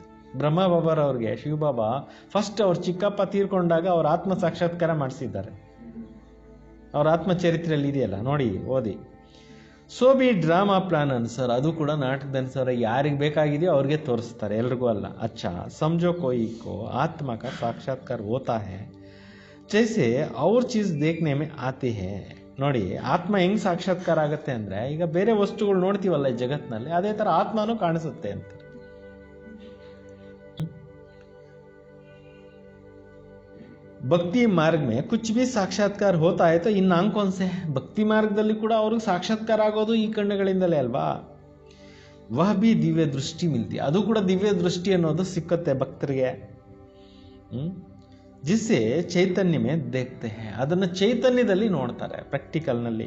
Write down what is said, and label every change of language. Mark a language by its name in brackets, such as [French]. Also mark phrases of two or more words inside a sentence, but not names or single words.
[Kannada] ಬ್ರಹ್ಮ ಬಾಬಾರವ್ರಿಗೆ ಶಿವಬಾಬಾ ಫಸ್ಟ್ ಅವ್ರ ಚಿಕ್ಕಪ್ಪ ತೀರ್ಕೊಂಡಾಗ ಅವ್ರ ಆತ್ಮ ಸಾಕ್ಷಾತ್ಕಾರ ಮಾಡಿಸಿದ್ದಾರೆ. ಅವ್ರ ಆತ್ಮಚರಿತ್ರೆಯಲ್ಲಿ ಇದೆಯಲ್ಲ, ನೋಡಿ ಓದಿ. ಸೋ ಬಿ [English] drama plan [Kannada] ಅನುಸಾರ, ಅದು ಕೂಡ ನಾಟಕದ ಅನುಸಾರ ಯಾರಿಗೆ ಬೇಕಾಗಿದೆಯೋ ಅವ್ರಿಗೆ ತೋರಿಸ್ತಾರೆ, ಎಲ್ರಿಗೂ ಅಲ್ಲ. [Hindi] ಅಚ್ಚಾ ಸಮझो कोई को आत्मा का साक्षात्कार होता है जैसे और चीज देखने में आती है. [Kannada] ನೋಡಿ, ಆತ್ಮ ಹೆಂಗ್ ಸಾಕ್ಷಾತ್ಕಾರ ಆಗುತ್ತೆ ಅಂದ್ರೆ, ಈಗ ಬೇರೆ ವಸ್ತುಗಳು ನೋಡ್ತೀವಲ್ಲ ಈ ಜಗತ್ತಿನಲ್ಲಿ, ಅದೇ ತರ ಆತ್ಮನೂ ಕಾಣಿಸುತ್ತೆ ಅಂತ. [Hindi] भक्ति मार्ग में कुछ भी साक्षात्कार होता है तो इन आंखों से, [Kannada] ಭಕ್ತಿ ಮಾರ್ಗದಲ್ಲಿ ಕೂಡ ಅವ್ರಿಗೆ ಸಾಕ್ಷಾತ್ಕಾರ ಆಗೋದು ಈ ಕಣ್ಣುಗಳಿಂದಲೇ ಅಲ್ವಾ. [Hindi] ವಹ ಭಿ ದಿವ್ಯ ದೃಷ್ಟಿ ಮಿಲ್ತಿ, [Kannada] ಅದು ಕೂಡ ದಿವ್ಯ ದೃಷ್ಟಿ ಅನ್ನೋದು ಸಿಕ್ಕುತ್ತೆ ಭಕ್ತರಿಗೆ. [Hindi] जिससे चैतन्य में देखते है, [Kannada] ಅದನ್ನು ಚೈತನ್ಯದಲ್ಲಿ ನೋಡ್ತಾರೆ, ಪ್ರಾಕ್ಟಿಕಲ್ನಲ್ಲಿ.